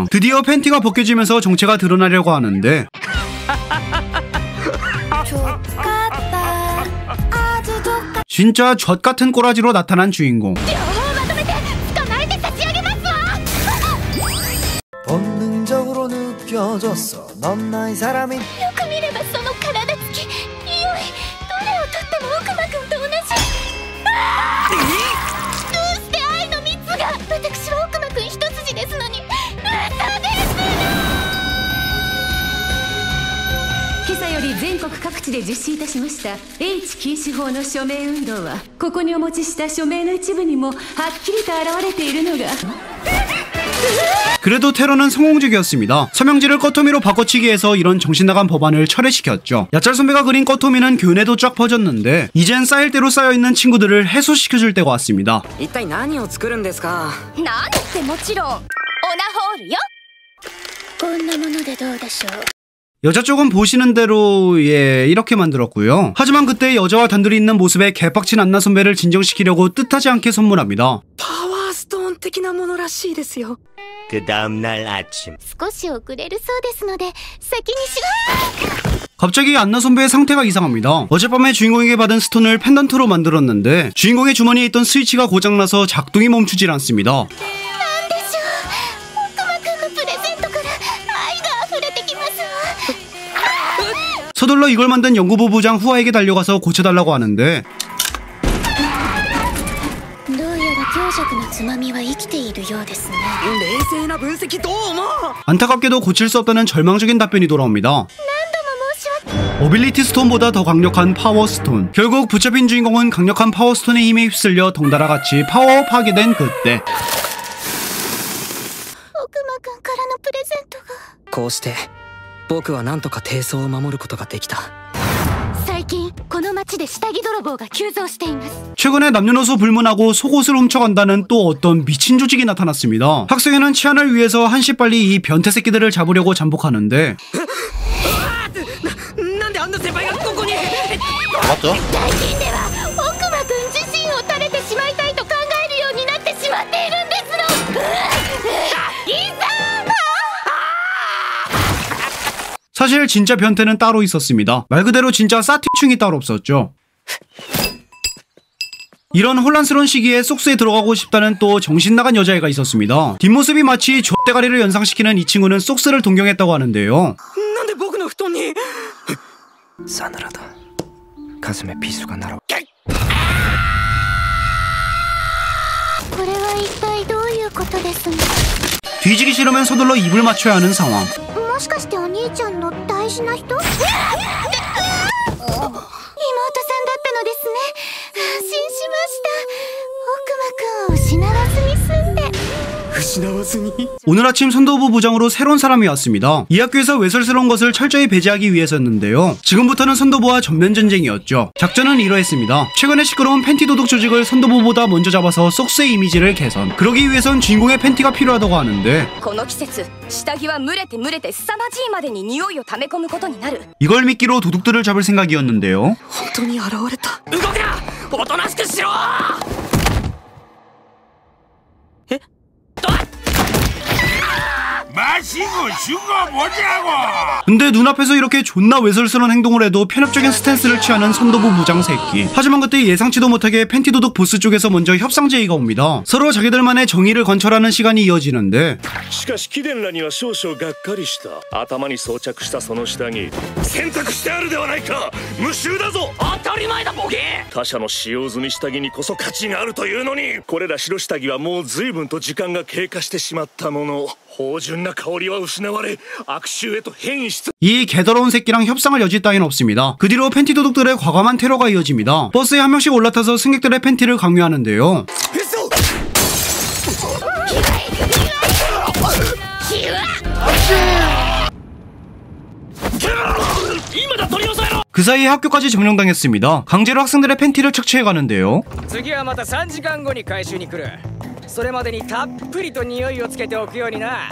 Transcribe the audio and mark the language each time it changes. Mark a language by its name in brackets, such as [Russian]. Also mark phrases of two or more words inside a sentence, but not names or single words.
[Korean] 드디어 팬티가 벗겨지면서 정체가 드러나려고 하는데 진짜 젖같은 꼬라지로 나타난 주인공. 본능적으로 느껴졌어. 넌 나의 사람이. [Japanese] よく見ればその体つき、匂い、どれをとっても奥間くんと同じ。どうして愛の蜜が。私は奥間くん一筋ですのに。嘘です。今朝より全国各地で実施いたしました H 禁止法の署名運動はここにお持ちした署名の一部にもはっきりと現れているのが [Korean] 그래도 테러는 성공적이었습니다. 서명지를 꺼토미로 바꿔치기 해서 이런 정신나간 법안을 철회시켰죠. 야짤 선배가 그린 꺼토미는 교내도 쫙 퍼졌는데 이젠 쌓일 대로 쌓여있는 친구들을 해소시켜줄 때가 왔습니다. [Japanese] 一体何を作るんですか。何ってもちろんオナホールよ。こんなものでどうでしょう。 [Korean] 여자 쪽은 보시는 대로 이렇게 만들었고요. 하지만 그때 여자와 단둘이 있는 모습에 개빡친 안나 선배를 진정시키려고 뜻하지 않게 선물합니다. [Japanese] パワーストーン的なものらしいですよ。 [Korean] 그 다음날 아침 [Japanese] 少し遅れるそうですので先にしろ。 [Korean] 갑자기 안나 선배의 상태가 이상합니다. 어젯밤에 주인공에게 받은 스톤을 펜던트로 만들었는데 주인공의 주머니에 있던 스위치가 고장나서 작동이 멈추질 않습니다. [Japanese] なんでしょう。奥間くんのプレゼントから愛が溢れてきますわ。 [Korean] 서둘러 이걸 만든 연구부 부장 후아에게 달려가서 고쳐달라고 하는데 [Japanese] どうやら強弱のつまみは生きているようですね。冷静な分析どう思う？ [Korean] 안타깝게도 고칠 수 없다는 절망적인 답변이 돌아옵니다. 어빌리티 스톤보다 더 강력한 파워 스톤. 결국 붙잡힌 주인공은 강력한 파워 스톤의 힘에 휩쓸려 덩달아 같이 파워업하게 된 그때 [Japanese] 奥間くんからのプレゼントが。こうして僕はなんとか低層を守ることができた。最近この町で下着泥棒が急増しています。 [Korean] 최근에 남녀노소 불문하고 속옷을 훔쳐간다는 또 어떤 미친 조직이 나타났습니다. 학생회는 치안을 위해서 한시빨리 이 변태 새끼들을 잡으려고 잠복하는데 [Japanese] なんであんな先輩がここに？ [Korean] 맞죠? [Japanese] 最近では奥間くん自身を垂れてしまいたいと考えるようになってしまっているんですの。いざ。 [Korean] 사실 진짜 변태는 따로 있었습니다. 말 그대로 진짜 싸티충이 따로 없었죠. 이런 혼란스러운 시기에 속수에 들어가고 싶다는 또 정신나간 여자애가 있었습니다. 뒷모습이 마치 좆대가리를 연상시키는 이 친구는 속스를 동경했다고 하는데요. [Japanese] なんで僕の布団に？ [Korean] 싸늘하다. 가슴에 비수가 날아. [Japanese] これは一体どういうことですの。 [Korean] 뒤지기 싫으면 서둘러 입을 맞춰야 하는 상황. [Japanese] もしかしてお兄ちゃんの大事な人？妹さんだったのですね。安心しました。奥間くんを失わずに済んで。 [Korean] 오늘 아침 선도부 부장으로 새로운 사람이 왔습니다. 이 학교에서 외설스러운 것을 철저히 배제하기 위해서였는데요. 지금부터는 선도부와 전면전쟁이었죠. 작전은 이러했습니다. 최근에 시끄러운 팬티 도둑 조직을 선도부보다 먼저 잡아서 속스의 이미지를 개선. 그러기 위해선 주인공의 팬티가 필요하다고 하는데 [Japanese] この季節下着は蒸れて凄まじいまでに匂いを溜め込むことになる。 [Korean] 이걸 미끼로 도둑들을 잡을 생각이었는데요. [Japanese] 本当に現れた。動くな！おとなしくしろ！ [Korean] 마시고 죽어보자고. 근데 눈앞에서 이렇게 존나 외설스러운 행동을 해도 편협적인 스탠스를 취하는 선도부 부장 새끼. 하지만 그때 예상치도 못하게 팬티 도둑 보스 쪽에서 먼저 협상 제의가 옵니다. 서로 자기들만의 정의를 관철하는 시간이 이어지는데 [Japanese] しかし貴殿らには少々がっかりした。頭に装着したその下着洗濯してあるではないか。無臭だぞ。当たり前だボケ！他社の使用済み下着にこそ価値があるというのに、これら白下着はもう随分と時間が経過してしまったもの。芳醇な香りは失われ悪臭へと変異し。 [Korean] 이 개더러운 새끼랑 협상을 여지 따윈 없습니다. 그 뒤로 팬티 도둑들의 과감한 테러가 이어집니다. 버스에 한 명씩 올라타서 승객들의 팬티를 강요하는데요. 그 사이에 학교까지 점령당했습니다. 강제로 학생들의 팬티를 착취해 가는데요. [Japanese] 次はまた3時間後に回収に来る。それまでにたっぷりと匂いをつけておくようにな。